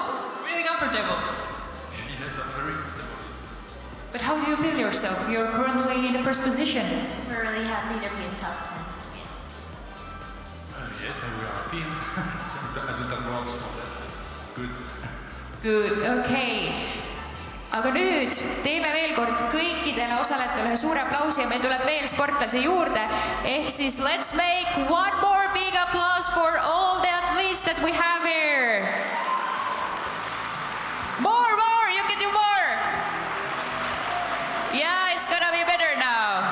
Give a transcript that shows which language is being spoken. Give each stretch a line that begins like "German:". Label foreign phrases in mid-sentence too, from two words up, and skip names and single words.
English: Really comfortable. Yes, I'm very comfortable. But how do you feel yourself? You're currently in the first position. We're really happy to be in top 10. So Yes, and we are happy. I do the vlogs for that. Good. Good, okay.
Estonian: Aga nüüd teeme veel kord kõikidele osalejatele ühe suure aplausi ja meil tuleb veel sportlasi juurde. Ehk siis
English: let's make one more big applause for all the athletes that we have here. More, you can do more. Yeah, it's gonna be better now.